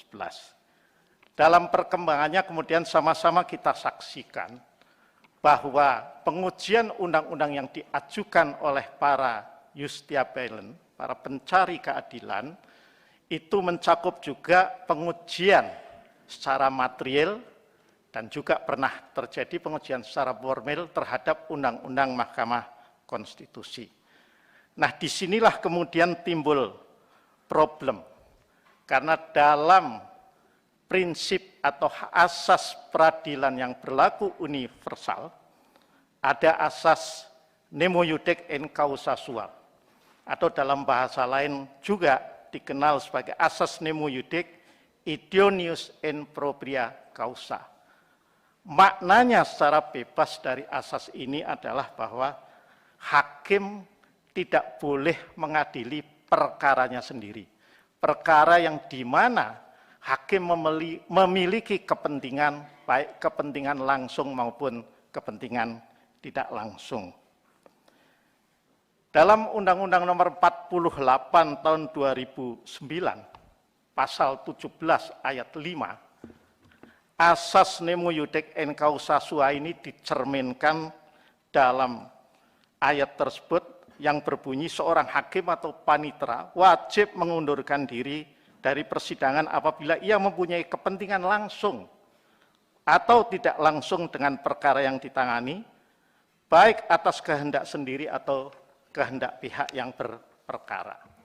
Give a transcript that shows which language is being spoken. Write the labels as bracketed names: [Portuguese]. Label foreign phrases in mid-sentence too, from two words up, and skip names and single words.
[Indonesian] Dalam perkembangannya kemudian sama-sama kita saksikan bahwa pengujian undang-undang yang diajukan oleh para justiciable, para pencari keadilan, itu mencakup juga pengujian secara material dan juga pernah terjadi pengujian secara formil terhadap Undang-Undang Mahkamah Konstitusi. Nah, disinilah kemudian timbul problem, karena dalam prinsip atau asas peradilan yang berlaku universal, ada asas [Latin] nemo iudic in causa sua, [Indonesian] atau dalam bahasa lain juga dikenal sebagai asas [Latin] nemo iudic idoneus in propria causa. [Indonesian] Maknanya secara bebas dari asas ini adalah bahwa hakim tidak boleh mengadili perkaranya sendiri. Perkara yang di mana hakim memiliki kepentingan, baik kepentingan langsung maupun kepentingan tidak langsung. Dalam Undang-Undang Nomor 48 Tahun 2009, Pasal 17 Ayat 5, asas [Latin] nemo iudic in causa sua [Indonesian] ini dicerminkan dalam ayat tersebut yang berbunyi seorang hakim atau panitera wajib mengundurkan diri dari persidangan apabila ia mempunyai kepentingan langsung atau tidak langsung dengan perkara yang ditangani, baik atas kehendak sendiri atau kehendak pihak yang berperkara.